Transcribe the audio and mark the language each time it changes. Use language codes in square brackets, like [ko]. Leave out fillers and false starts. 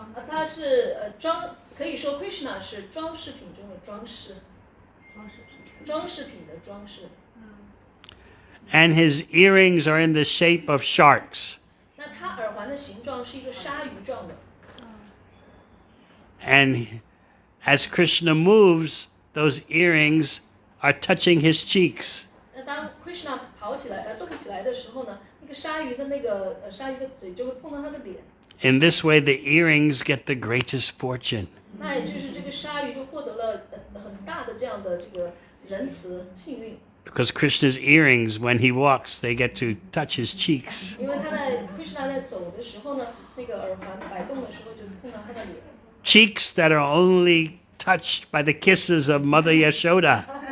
[zh] 它是可以说 Krishna 是装饰品中的装饰，装饰品的装饰。 [en] And his earrings are in the shape of sharks. [zh] 那它耳环的形状是一个鲨鱼状的。 [en] And as Krishna moves, those earrings are touching his cheeks. [zh] 那当 Krishna 动起来的时候呢，那个鲨鱼的鲨鱼的嘴就会碰到他的脸。 [en] In this way, the earrings get the greatest fortune. [zh] 那也就是这个鲨鱼就获得了很大的这样的这个仁慈幸运。 [en] Because Krishna's earrings, when he walks, they get to touch his cheeks. [zh] 因为Krishna 在走的时候呢，那个耳环摆动的时候就碰到他的脸。 [en] Cheeks that are only touched by the kisses of Mother Yashoda.